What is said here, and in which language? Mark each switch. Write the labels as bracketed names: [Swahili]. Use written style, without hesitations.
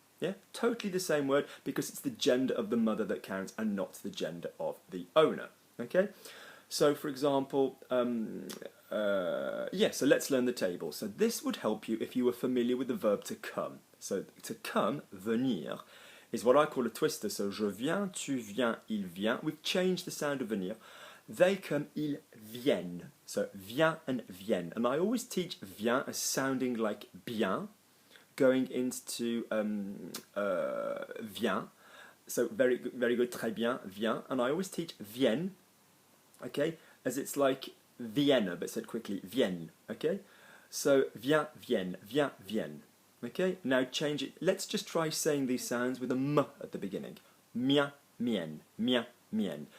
[English] Yeah, totally the same word because it's the gender of the mother that counts and not the gender of the owner. Okay, so for example, so let's learn the table. So this would help you if you were familiar with the verb to come. So to come, venir, is what I call a twister. [French] So je viens, tu viens, il vient. [English] We've changed the sound of venir. They come, [French] ils viennent. [English] So vient and viennent. And I always teach vient as sounding like bien, going into vient. So very good, [French] très bien, [English] vient. And I always teach vienne, okay, as it's like Vienna, but said quickly, vienne, okay? So vient, vienne, vient, vienne. Okay, now change it. Let's just try saying these sounds with a m at the beginning. [French] Mien, mienne, mien, mienne.